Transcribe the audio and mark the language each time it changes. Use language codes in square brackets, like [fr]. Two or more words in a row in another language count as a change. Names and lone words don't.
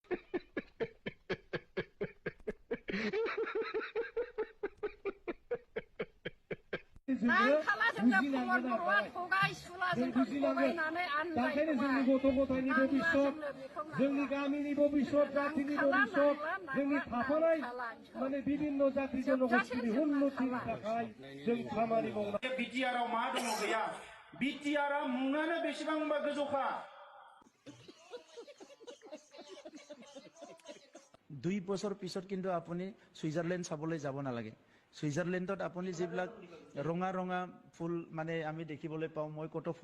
[brx] जोंनि गथ' गथायनि भबिष्यत जोंनि गामिनि भबिष्यत जातिनि भबिष्यत जोंनि थाफानाय माने विभिन्न जाति जनगोष्ठीनि उन्नतिनि थाखाय जों खामानि मावनांगौ। बिटिआरआव मा दङ गैया बिटिआरआ मुङानो बेसेबांबा गोजौखा [as] 2 বছৰ পিছত কিন্তু আপুনি সুইজাৰলেণ্ড চাবলৈ যাব নালাগে সুইজাৰলেণ্ডত আপুনি যিবিলাক ৰঙা ৰঙা ফুল মানে আমি দেখিবলৈ পাওঁ মই কত